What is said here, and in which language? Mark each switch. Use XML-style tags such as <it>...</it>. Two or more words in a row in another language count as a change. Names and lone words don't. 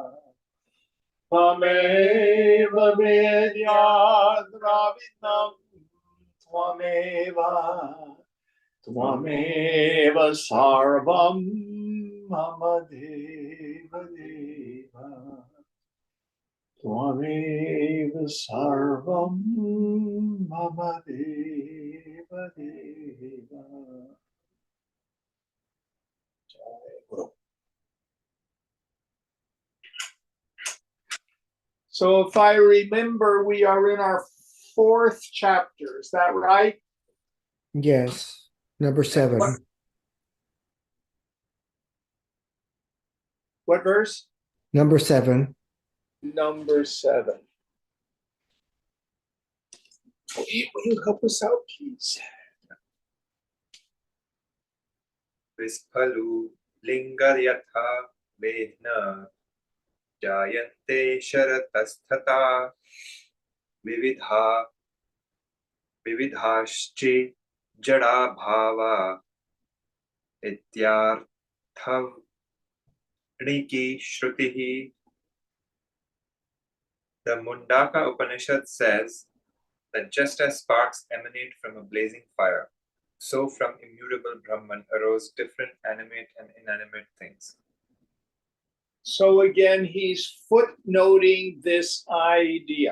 <sa>Tvameva Vedyadravinam Tvameva Tvameva Sarvam Mama Deva Deva Tvameva Sarvam Mama Deva Deva.</sa> <en>So if I remember, we are in our 4th chapter. Is that right? Yes. Number 7. What verse? Number 7. Number 7. Will you help us out, please?</en> <sa>Visphalu lingaryatha vedna jayante sharatasthatha vividhaschi jada bhava ityarthavniki shrutihi.</sa> <en>The Mundaka Upanishad says that just as sparks emanate from a blazing fire, so from immutable Brahman arose different animate and inanimate things. So again, he's footnoting this idea.</en>